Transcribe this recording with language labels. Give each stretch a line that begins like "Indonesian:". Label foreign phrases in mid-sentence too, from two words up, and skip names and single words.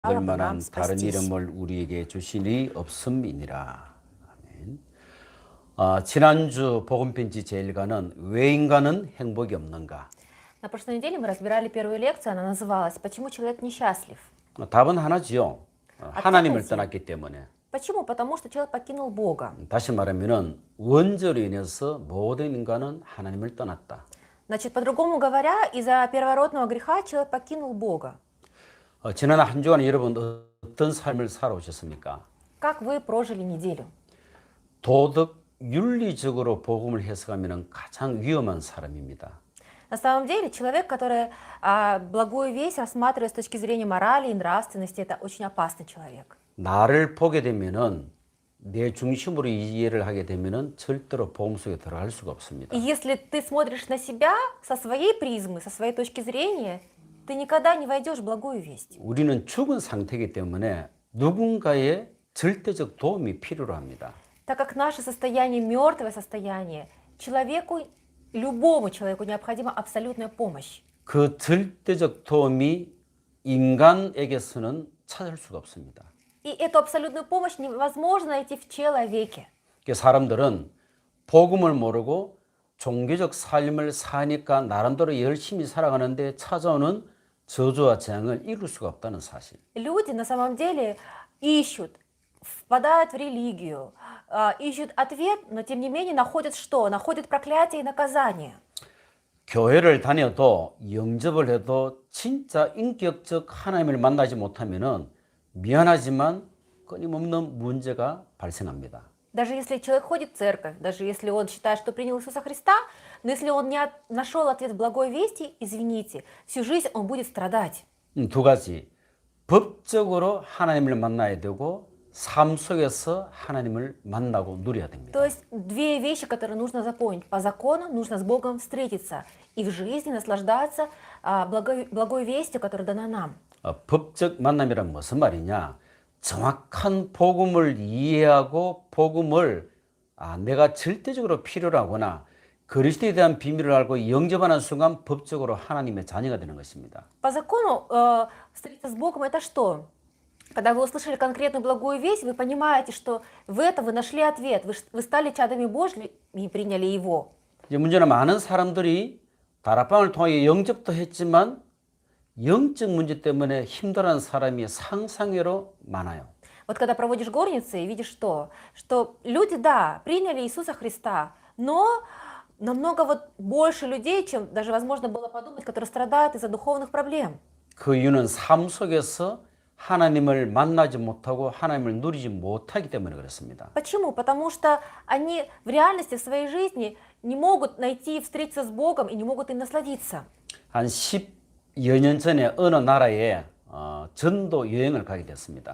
Korean: 들
Russian: бы нам
Korean: 만한 다른
Russian: спастись.
Korean: 이름을 우리에게 주시니 없음이니라. 아멘. 지난주 복음편지 제1과는 왜 인간은 행복이 없는가?
Russian: На прошлой неделе мы разбирали первую лекцию, она называлась «Почему человек несчастлив?».
Korean: 답은 하나지요.
Russian: Ответ
Korean: 하나님을
Russian: один.
Korean: 떠났기 때문에.
Russian: Почему? Потому что человек покинул Бога.
Korean: 다시 말하면은 원죄로 인해서 모든 인간은 하나님을 떠났다.
Russian: Значит, по-другому говоря, из-за первородного греха человек покинул Бога.
Korean: 지난 한 주간 여러분 어떤 삶을 살아오셨습니까?
Russian: Как вы прожили неделю?
Korean: 도덕 윤리적으로 복음을 해석하면 가장 위험한 사람입니다.
Russian: На самом деле, человек, который благую весть рассматривает с точки зрения морали и нравственности, это очень опасный человек.
Korean: 나를 보게 되면은 내 중심으로 이해를 하게 되면은 절대로 복음 속에 들어갈 수가 없습니다.
Russian: И если ты смотришь на себя со своей призмы, со своей точки зрения, ты никогда не войдешь в благую весть.
Korean: 우리는 죽은 상태이기 때문에 누군가의 절대적 도움이 필요로 합니다.
Russian: Так как наше состояние мертвое состояние, человеку, любому человеку необходима абсолютная помощь.
Korean: 그 절대적 도움이 인간에게서는 찾을 수가 없습니다.
Russian: И эту абсолютную помощь невозможно найти в человеке.
Korean: 사람들은 복음을 모르고 종교적 삶을 사니까 나름대로 열심히 살아가는데 찾아오는 저주와 재앙을 이룰 수가 없다는 사실.
Russian: Люди на самом деле ищут, впадают в религию, ищут ответ, но тем не менее находят что? Находят проклятие и наказание.
Korean: 교회를 다녀도 영접을 해도 진짜 인격적 하나님을 만나지 못하면은 미안하지만 끊임없는 문제가 발생합니다.
Russian: Даже если человек ходит в церковь, даже если он считает, что принял Иисуса Христа, но если он не нашел ответ в благой вести, извините, всю жизнь он будет страдать.
Korean: 두 가지. 법적으로 하나님을 만나야 되고 삶 속에서 하나님을 만나고 누려야 됩니다.
Russian: То есть две вещи, которые нужно запомнить. По закону нужно с Богом встретиться и в жизни наслаждаться благой вестью, которая дана нам.
Korean: 법적 만남이란 무슨 말이냐? 정확한 복음을 이해하고 복음을 내가 절대적으로 필요로 하거나 그리스도에 대한 비밀을 알고 영접하는 순간 법적으로 하나님의 자녀가 되는 것입니다.
Russian: По закону встретиться с Богом это что? Когда вы услышали конкретную благую весть, вы понимаете, что в этом вы нашли ответ, вы стали чадами Божьими и приняли Его.
Korean: 이제 문제는 많은 사람들이 다락방을 통해 영접도 했지만 영적 문제 때문에 힘들어하는 사람이 상상외로 많아요.
Russian: Вот когда проводишь горницы и видишь что? Что люди, да, приняли Иисуса Христа, но намного вот больше людей, чем даже возможно было подумать, которые страдают из-за духовных проблем.
Korean: 그 이유는 삶 속에서 하나님을 만나지 못하고 하나님을 누리지 못하기 때문에 그렇습니다.
Russian: Почему? Потому что они в реальности в своей жизни не могут найти, встретиться с Богом и не могут им насладиться.
Korean: 한 10여 년 전에 어느 나라에 전도 여행을 가게 됐습니다.